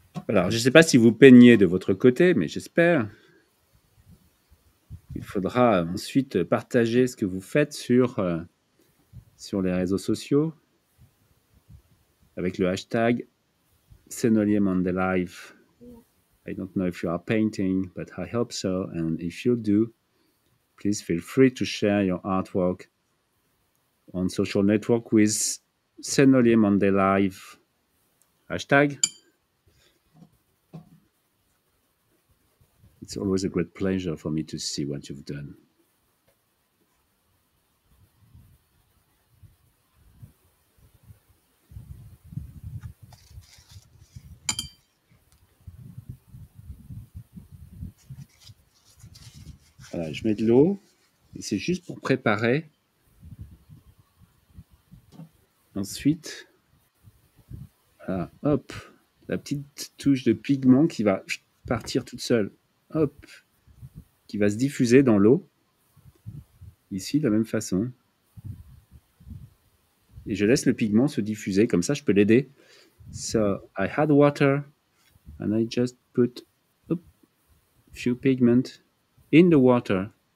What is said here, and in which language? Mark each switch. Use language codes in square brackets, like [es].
[fr] Alors, je ne sais pas si vous peignez de votre côté, mais j'espère. Il faudra ensuite partager ce que vous faites sur sur les réseaux sociaux avec le hashtag Senolier Monday Live. [en] I don't know if you are painting, but I hope so. And if you do, please feel free to share your artwork on social network with Senolier Monday Live hashtag. It's always a great pleasure for me to see what you've done. [fr] Voilà, je mets de l'eau et c'est juste pour préparer. Ensuite, voilà, hop, la petite touche de pigment qui va partir toute seule, hop, qui va se diffuser dans l'eau. Ici, de la même façon. Et je laisse le pigment se diffuser, comme ça je peux l'aider. [en] So, I had water and I just put a few pigment in the water.